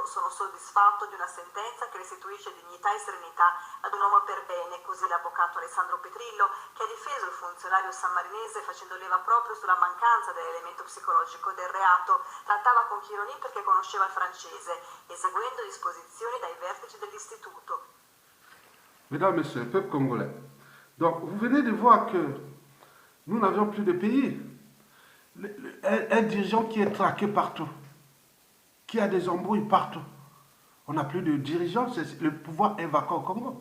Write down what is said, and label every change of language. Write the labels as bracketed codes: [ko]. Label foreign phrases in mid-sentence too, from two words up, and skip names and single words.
[it] Sono soddisfatto di una sentenza che restituisce dignità e serenità ad un uomo per bene, così l'avvocato Alessandro Petrillo, che ha difeso il funzionario sammarinese facendo leva proprio sulla mancanza dell'elemento psicologico del reato. Trattava con Chironi perché conosceva il francese, eseguendo disposizioni dai vertici dell'istituto. [fr] Mesdames, Messieurs, peuple congolais. Donc, vous venez de voir que nous n'avions plus de pays. Un dirigeant qui est traqué partout, qui a des embrouilles partout. On n'a plus de dirigeant, le pouvoir est vacant au Congo.